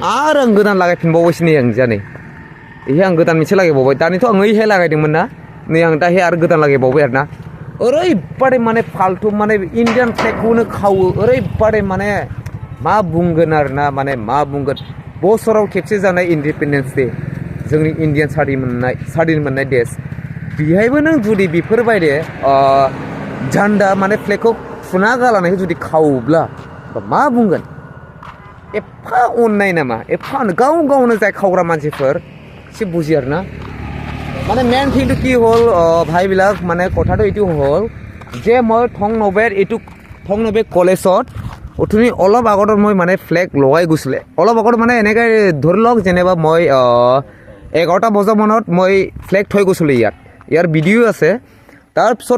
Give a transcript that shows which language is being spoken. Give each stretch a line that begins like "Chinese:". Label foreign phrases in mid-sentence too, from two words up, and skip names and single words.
Bodo: आरो आं गोदान लागायफिनबावबायसो नै आं जानै इहे आं गोदान मोनसे लागायबावबाय दानिथ' आं ओइहे लागायदोंमोन ना नै आं दाहे आरो गोदान लागायबावबाय आरो ना ओरैबादि माने फाल्थु माने इण्डियान फ्लेगखौनो खावो ओरैबादि माने मा बुंगोन आरो ना माने मा बुंगोन बोसोराव खेबसे जानाय
English: Independence Day
Bodo: जोंनि इण्डियान स्वाधीन मोननाय देश बेहायबो नों जुदि बेफोरबायदि झन्डा माने फ्लेगखौ फुना गालांनायखौ जुदि खावोब्ला मा बुंगोन एफा अननाय नामा एफा गावनो जाय खावग्रा मानसिफोर एसे बुजियो आरो ना
Assamese: মানে মেইন থিংটো কি হ'ল ভাইবিলাক মানে কথাটো এইটো হ'ল যে মই থং নবে কলেজত অথনি অলপ আগত মই মানে ফ্লেগ লগাই গৈছিলে অলপ আগত মানে এনেকৈ ধৰি লওক যেনিবা মই 11টা বজামানত মই ফ্লেগ থৈ গৈছিলোঁ ইয়াৰ ভিডিঅ' আছে তাৰপিছত